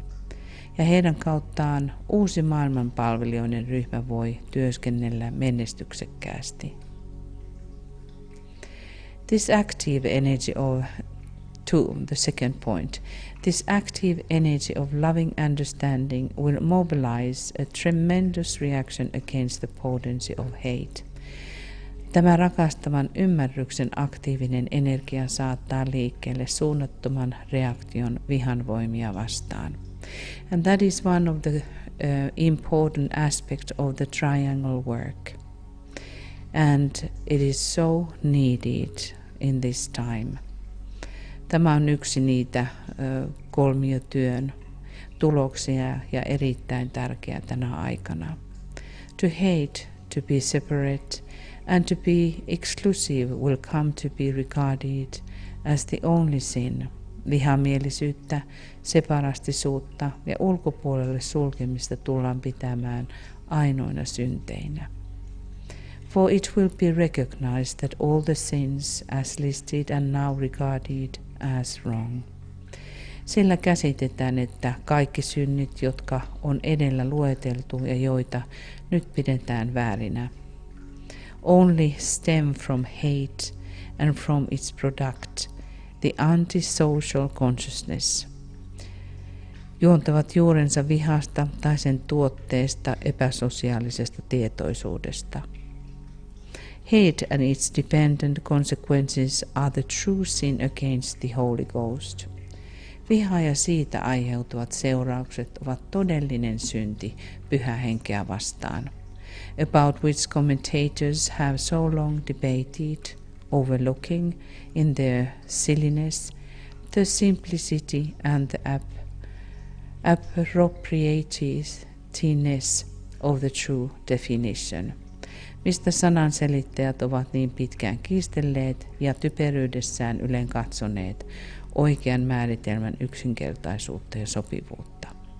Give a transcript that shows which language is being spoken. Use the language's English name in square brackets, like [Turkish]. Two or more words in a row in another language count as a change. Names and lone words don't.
[Finnish] Ja heidän kauttaan uusi maailmanpalvelijoiden ryhmä voi työskennellä menestyksekkäästi. [English] This active energy of the second point. This active energy of loving understanding will mobilize a tremendous reaction against the potency of hate. [Finnish] Tämä rakastavan ymmärryksen aktiivinen energia saattaa liikkeelle suunnattoman reaktion vihan voimia vastaan. [English] And that is one of the important aspects of the triangle work. And it is so needed in this time. [Finnish] Tämä on yksi niitä kolmiotyön tuloksia ja erittäin tärkeä tänä aikana. [English] To hate, to be separate, and to be exclusive will come to be regarded as the only sin. [Finnish] Vihamielisyyttä, separastisuutta ja ulkopuolelle sulkemista tullaan pitämään ainoina synteinä. [English] For it will be recognized that all the sins as listed and now regarded as wrong. [Finnish] Sillä käsitetään, että kaikki synnit, jotka on edellä lueteltu ja joita nyt pidetään väärinä, [English] only stem from hate and from its product, the antisocial consciousness. [Finnish] Juontavat juurensa vihasta tai sen tuotteesta epäsosiaalisesta tietoisuudesta. [English] Hate and its dependent consequences are the true sin against the Holy Ghost. [Finnish] Viha ja siitä aiheutuvat seuraukset ovat todellinen synti pyhää henkeä vastaan, [English] about which commentators have so long debated, overlooking in their silliness the simplicity and the appropriateness of the true definition, [Finnish] mistä sananselittäjät ovat niin pitkään kiistelleet ja typeryydessään ylen katsoneet oikean määritelmän yksinkertaisuutta ja sopivuutta.